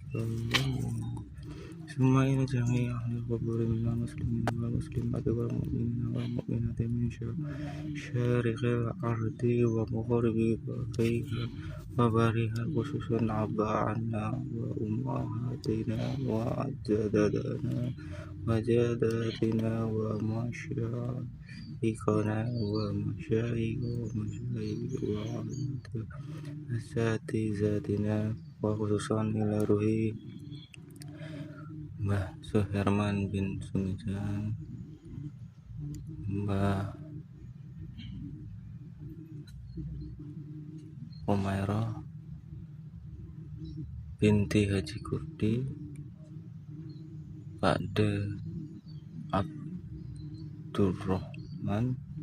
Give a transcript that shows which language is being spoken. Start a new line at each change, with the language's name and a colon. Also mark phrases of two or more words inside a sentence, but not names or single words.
Arabic: ثم إلى جميع أهل القبور من المسلمين والمسلمات والمؤمنين والمؤمنات من شارق الأرض ومغربها وبرها خصوصا أباءنا وأمهاتنا وأجدادنا وجداتنا ومشايخنا وأساتذتنا وخصوصا إلى روحي Mbah Suherman bin Sumijan, Mbah Umairah binti Haji Kurdi, Pakde Abdurrahman